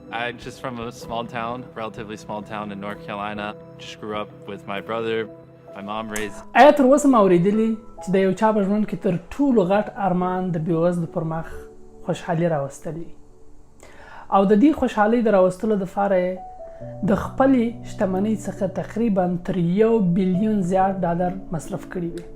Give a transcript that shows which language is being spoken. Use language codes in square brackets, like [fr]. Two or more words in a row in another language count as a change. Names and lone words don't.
[en] I'm just from a small town, relatively small town in North Carolina. Just grew up with my brother. My mom raised. [ps] آیا تر اوسه ما اورېدلي چې د یو چا په ژوند کې تر ټولو غټ ارمان د بېوزلو پر مخ خوشحالي راوستل وي او د دې خوشحالۍ د راوستلو دپاره یې د خپلې شتمنۍ څخه تقریبا تر 1 بلیون زیات ډالر مصرف کړي وي؟